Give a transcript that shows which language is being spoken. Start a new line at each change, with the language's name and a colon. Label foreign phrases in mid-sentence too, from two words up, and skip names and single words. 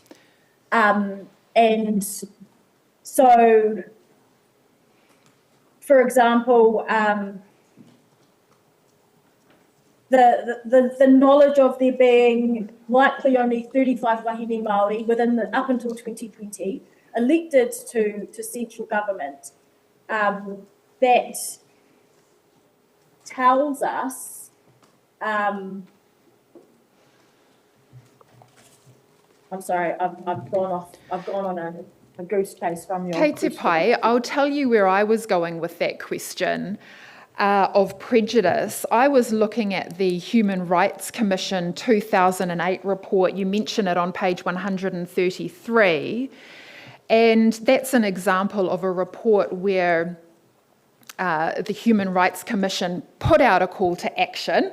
English: And so, for example, the knowledge of there being likely only 35
Māori: wahine Māori
English: up until 2020 elected to central government, that tells us I'm sorry, I've gone on a goose chase from your
Māori: Kei te pai,
English: I'll tell you where I was going with that question of prejudice. I was looking at the Human Rights Commission 2008 report. You mention it on page 133. And that's an example of a report where the Human Rights Commission put out a call to action.